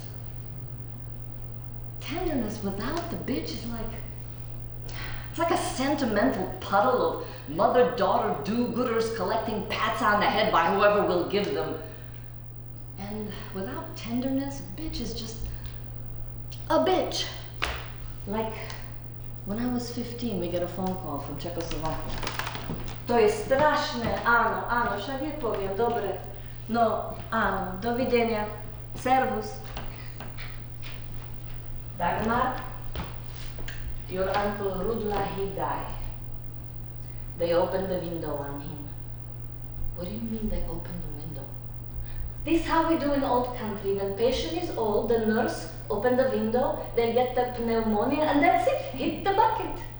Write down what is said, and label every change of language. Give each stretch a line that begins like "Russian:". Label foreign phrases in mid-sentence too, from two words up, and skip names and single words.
English: Tenderness without the bitch is like, it's like a sentimental puddle of mother-daughter do-gooders collecting pats on the head by whoever will give them. And without tenderness, bitch is just a bitch. Like when I was 15, we get a phone call from Czechoslovakia.
Slovak: To je strašné, áno, však je poviem, dobre. No, áno, dovidenia, servus.
English: Dagmar, your uncle Rudla, he died. They opened the window on him. What do you mean they opened the window? This is how we do in old country. When patient is old, the nurse open the window, they get the pneumonia, and that's it, hit the bucket.